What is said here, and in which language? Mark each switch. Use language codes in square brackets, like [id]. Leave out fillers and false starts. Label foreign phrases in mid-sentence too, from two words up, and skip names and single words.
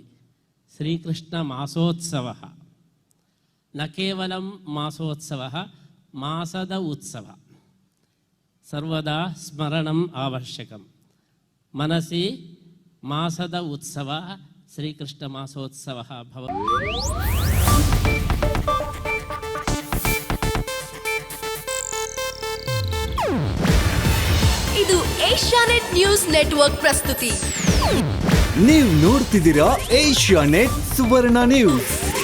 [sa] श्रीकृष्णमासोत्सवः न केवलं मासोत्सवः, मासद उत्सवः। सर्वदा स्मरणम् आवश्यकं। मनसि मासद उत्सवः श्रीकृष्णमासोत्सवः भवति। [kn] ಇದು ಏಷ್ಯಾನೆಟ್ ನ್ಯೂಸ್ ನೆಟ್ವರ್ಕ್ ಪ್ರಸ್ತುತಿ. ನೀವು ನೋಡ್ತಿದ್ದೀರಾ ಏಷ್ಯಾನೆಟ್ ಸುವರ್ಣ ನ್ಯೂಸ್.